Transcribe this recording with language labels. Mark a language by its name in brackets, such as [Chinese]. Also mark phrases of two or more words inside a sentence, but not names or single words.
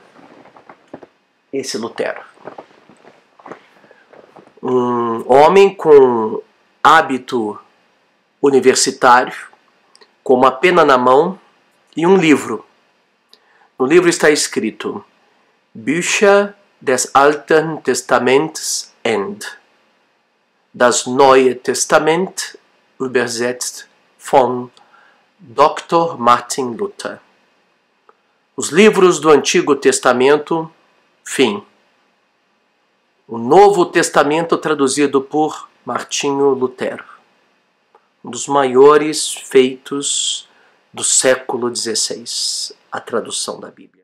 [Portuguese] Esse Lutero. Um homem com hábito universitário, com uma pena na mão e um livro. No livro está escrito [German] Bücher des Alten Testaments and das Neue Testament übersetzt von Dr. Martin Luther. [Portuguese] Os livros do Antigo Testamento, fim. O Novo Testamento traduzido por Martinho Lutero. Um dos maiores feitos do século XVI, a tradução da Bíblia.